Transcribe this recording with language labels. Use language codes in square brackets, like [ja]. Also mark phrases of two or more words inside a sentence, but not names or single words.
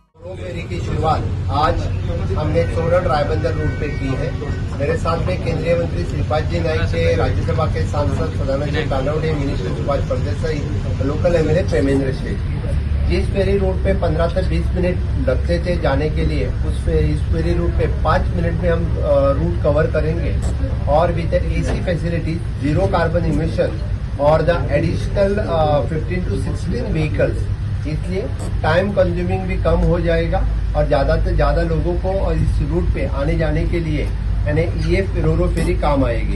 [hi] फेरी की शुरुआत आज हमने सोरठ रायबंदर रूट पे की है। मेरे साथ में केंद्रीय मंत्री श्रीपाद जी नाईक से, राज्यसभा के सांसद सदानंद तानवडे, मिनिस्टर सुभाष फळदेसाई, [en] local MLA [hi] प्रेमेंद्र शेठ। जिस फेरी रूट पे 15 से 20 मिनट लगते थे जाने के लिए, इस फेरी रूट पे 5 मिनट में हम रूट कवर करेंगे और [en] with AC facility, zero carbon emission [hi] और [en] the additional 15 to 16 vehicles, [hi] इसलिए [en] time consuming [hi] भी कम हो जाएगा और ज्यादा से ज्यादा लोगों को इस रूट पे आने जाने के लिए यानी ये रोरो फेरी काम आएगी।